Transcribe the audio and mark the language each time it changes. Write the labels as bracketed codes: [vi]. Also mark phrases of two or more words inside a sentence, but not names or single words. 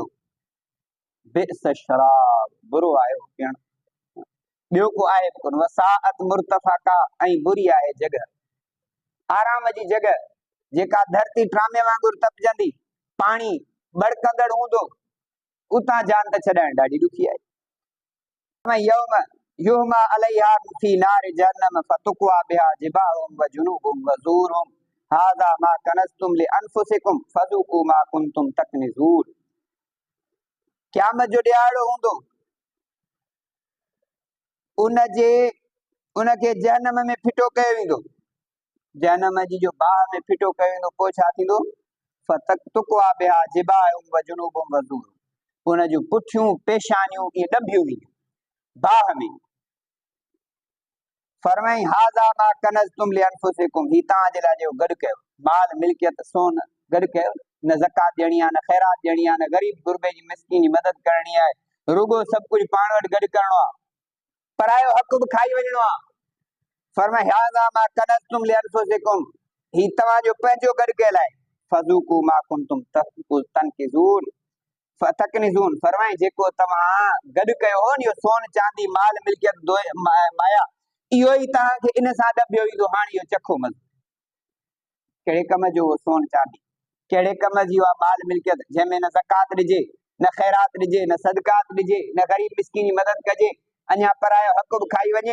[ar] بئس الشراب, [sd] बुरो आहे पियण, ॿियो को आहे कोन। [ar] وساءت مرتفقا, [sd] ऐं बुरी आहे जॻह, आराम जी जॻह, जेका धरती ट्रामे वांगुरु तपजंदी, पाणी बड़कंदड़ हूंदो, उतां जान त छॾाइण ॾाढी ॾुखी आहे। [ar] يوم يحمى عليها في نار جهنم فتكوى بها جباههم وجنوبهم وظهورهم هذا ما كنزتم لأنفسكم فذوقوا ما كنتم تكنزون. [sd] क़यामत जो ॾियारो हूंदो, उनखे जहन्नम में फिटो कयो वेंदो, जहन्नम जी जो बाह में फिटो कयो वेंदो, पोइ छा थींदो? [ar] فتكوى بها جباههم وجنوبهم وظهورهم, [sd] उन जूं पुठियूं पेशानियूं इहे ॾबियूं वेंदियूं बाह में। [ar] फरमाई هذا ما كنزتم لأنفسكم, [sd] ही तव्हांजे लाइ जो गॾु कयो, माल मिल्कियत सोन गॾु कयो, न ज़कात ॾियणी आहे, न ख़ैरात ॾियणी आहे, न ग़रीब गुरबे जी मिस्कीन जी मदद करणी आहे, रुगो सभु कुझु पाण वटि गॾु करणो आहे, परायो हक़ बि खाई वञणो आहे। [ar] फरमाई هذا ما كنزتم لأنفسكم, [sd] ही तव्हांजो पंहिंजो गॾु कयल आहे। [ar] فذوقوا ما كنتم تكنزون, [sd] फरमाई जेको तव्हां गॾु कयो हो, इहो सोन चांदी माल मिल्कियत माया, इहो ई तव्हांखे इन सां ॾबियो ईंदो। हाणे इहो चखो मज़ो, कहिड़े कम जो सोन चांदी, कहिड़े कम जी आहे माल मिल्कियत, जंहिंमें न ज़कात ॾिजे, न ख़ैरात ॾिजे, न सदकात ॾिजे, न ग़रीब मिस्कीन जी मदद कजे, अञा परायो हक़ बि खाई वञे।